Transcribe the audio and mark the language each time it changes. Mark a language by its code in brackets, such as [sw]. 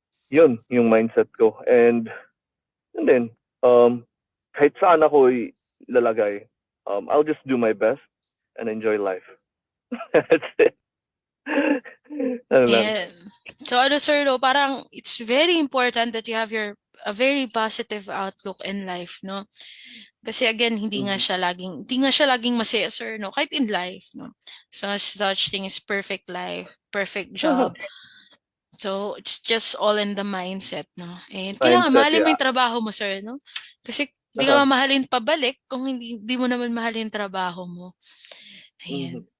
[tl] Yun yung mindset ko. [en] And then [tl] kahit saan ako lalagay, [en] I'll just do my best and enjoy life. That's it. [tl] Ano lang. [en] Yeah. So ano, sir, no, parang it's very important that you have a very positive outlook in life, no? [tl] Kasi again, Mhm. hindi nga siya laging masaya, sir, no? [en] Kahit in life, no? Such thing is perfect life, perfect job. So, it's just all in the mindset, no? [tl] And kailangan [en] Mindset, [tl] mahalin mo [en] yeah. [tl] yung trabaho mo, sir, no? Kasi di ka Uh-huh. mamahalin pabalik kung di mo naman mahalin yung trabaho mo. Mhm. Ayan.